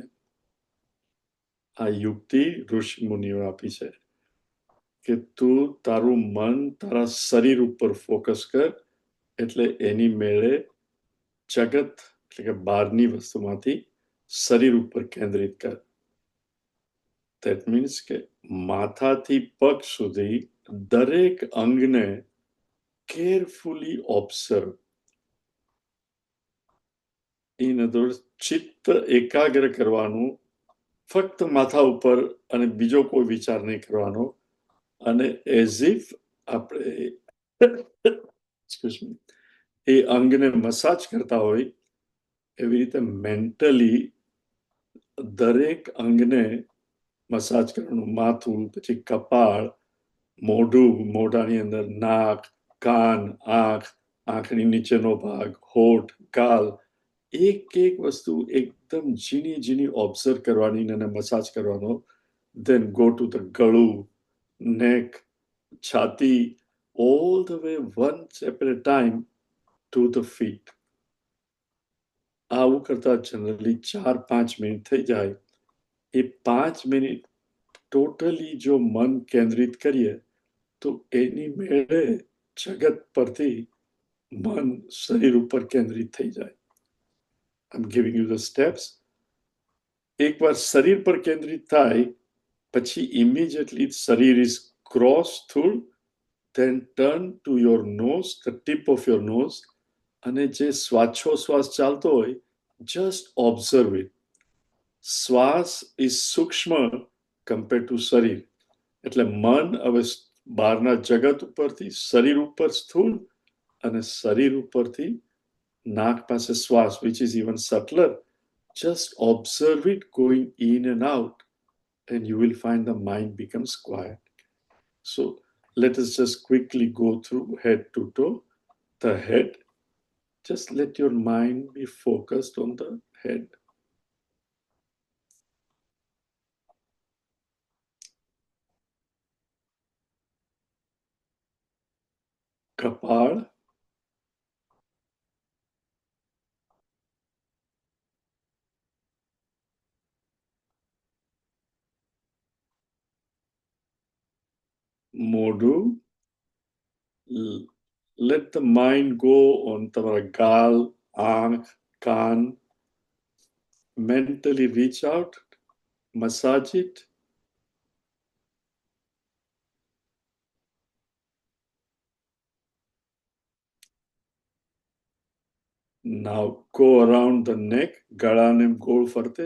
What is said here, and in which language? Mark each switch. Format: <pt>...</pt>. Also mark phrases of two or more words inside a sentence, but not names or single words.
<gu>આ યુક્તિ ઋષિ મુનિઓ આપી છે કે તું તારું મન તારા શરીર ઉપર ફોકસ કર, એટલે એની મેળે જગત એટલે કે બહારની વસ્તુમાંથી શરીર ઉપર કેન્દ્રિત કર.</gu> <en>That means</en> <gu>કે માથાથી પગ સુધી દરેક અંગને</gu> <en>carefully observe. In other words,</en> <gu>ચિત્ત એકાગ્ર કરવાનું ફક્ત માથા ઉપર અને બીજો કોઈ વિચાર નહીં કરવાનો, અને</gu> <en>as if</en> <gu>આપણે એ અંગને મસાજ કરતા હોય એવી રીતે મેન્ટલી દરેક અંગને મસાજ કરવાનું. માથું, પછી કપાળ, મોઢું, મોઢાની અંદર નાક, કાન, આંખ, આંખની નીચેનો ભાગ, હોઠ, ગાલ, એક એક વસ્તુ એકદમ ઝીણી ઝીણી ઓબ્ઝર્વ કરવાની અને મસાજ કરવાનો.</gu> <en>Then go to the ગળું, neck, છાતી, all the way one step at a time to the feet.</en> <gu>આવું કરતા જનરલી 4-5 મિનિટ થઈ જાય. એ 5 મિનિટ ટોટલી જો મન કેન્દ્રિત કરીએ તો એની મેળે જગત પરથી મન શરીર ઉપર કેન્દ્રિત થઈ જાય.</gu> <en>I'm giving you the steps.</en> <gu>એકવાર શરીર પર કેન્દ્રિત થાય પછી</gu> <en>immediately શરીર is crossed through then turn to your nose, the tip of your nose,</en> <gu>અને જે શ્વાસોશ્વાસ ચાલતો હોય,</gu> <en>just observe it. શ્વાસ is સૂક્ષ્મ compared to શરીર.</en> <gu>એટલે મન હવે બહારના જગત ઉપરથી શરીર ઉપર સ્થૂળ અને શરીર ઉપરથી નાક પાસે શ્વાસ,</gu> <en>which is even subtler. Just observe it going in and out, and you will find the mind becomes quiet. So let us just quickly go through head to toe. The head, just let your mind be focused on the head.</en> <gu>કપાળ, મોઢું.</gu> <en>Let the mind go on</en> <gu>તમારા ગાલ, આંખ, કાન.</gu> <en>Mentally reach out, massage it. Now go around the neck,</en> <gu>ગળાને ગોળ ફરતે.</gu>